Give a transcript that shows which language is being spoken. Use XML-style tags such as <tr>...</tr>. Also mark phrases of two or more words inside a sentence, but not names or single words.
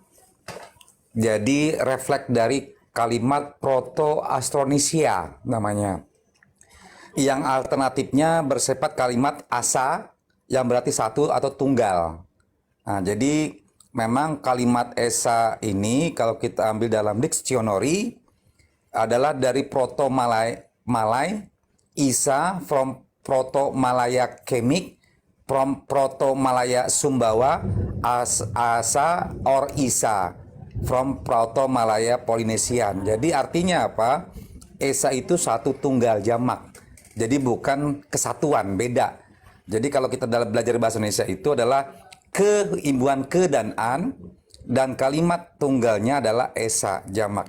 <id>Jadi refleks dari kalimat Proto-Austronesia namanya. Yang alternatifnya bersifat kalimat asa yang berarti satu atau tunggal. Nah, jadi memang kalimat esa ini kalau kita ambil dalam dictionary adalah dari Proto-Malay, Isa</id> <en>from Proto-Malaya Kemik, from Proto-Malaya Sumbawa, Asa or Isa from Proto-Malaya Polynesian.</en> <id>Jadi artinya apa? Esa itu satu tunggal jamak. Jadi bukan kesatuan, beda. Jadi kalau kita dalam belajar bahasa Indonesia itu adalah keimbuan ke dan an, dan kalimat tunggalnya adalah esa jamak.</id>